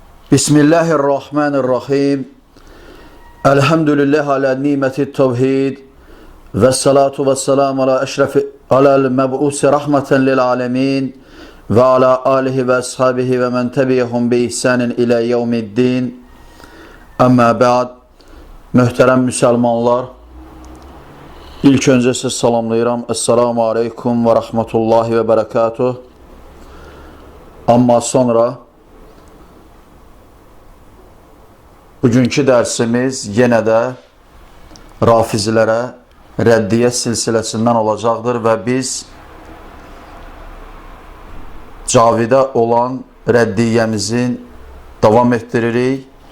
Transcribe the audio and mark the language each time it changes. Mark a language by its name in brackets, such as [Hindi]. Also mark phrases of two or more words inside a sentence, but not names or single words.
[Arabic] بسم الله الرحمن الرحيم. الحمد لله على نعمة التوحيد. والصلاة والسلام على أشرف على المبعوث رحمة للعالمين. وعلى آله وأصحابه ومن تبعهم بإحسان إلى يوم الدين. أما بعد. [Azerbaijani] Möhtərəm müsəlmanlar, ilk öncə siz salamlayıram. [Arabic] السلام عليكم ورحمة الله وبركاته. [Azerbaijani] Amma sonra bugünkü dərsimiz yenə də rafizilərə rəddiyə silsiləsindən olacaqdır və biz Cavidə olan rəddiyəmizin davam etdiririk.